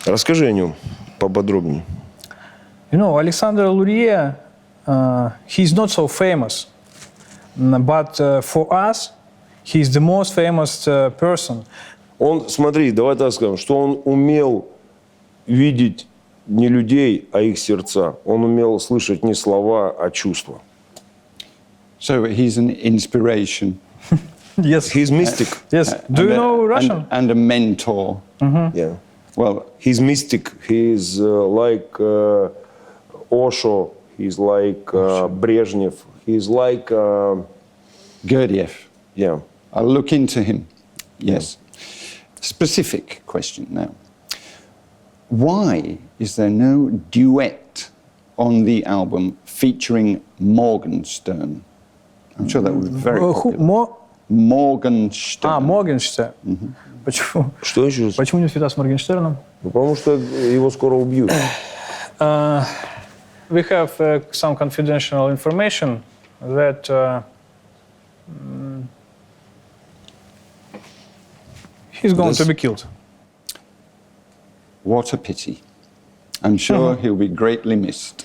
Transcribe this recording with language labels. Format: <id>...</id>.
<ru>Расскажи о нем поподробнее.</ru> <en>You know, Alexander Lurie, he's not so famous, but for us, he's the most famous person.</en> <ru>Он, смотри, давай так скажем, что он умел видеть не людей, а их сердца. Он умел слышать не слова, а чувства.</ru> <en>So he's an inspiration. Yes. He's mystic. Yes. Do you know Russian? And a mentor. Yeah. Well, He's mystic. He's like Osho. He's like Brezhnev. He's like, Gurdjieff. yeah. I'll look into him. Yes. Specific question now. Why is there no duet on the album featuring Morgenstern? I'm sure that was very popular. Morgenstern.</en> <ru>Моргенштерн. Почему? Что еще раз? Почему не всегда с Моргенштерном? Ну, потому что его скоро убьют.</ru> <en>We have some confidential information that he's going to be killed. What a pity. I'm sure he'll be greatly missed.</en>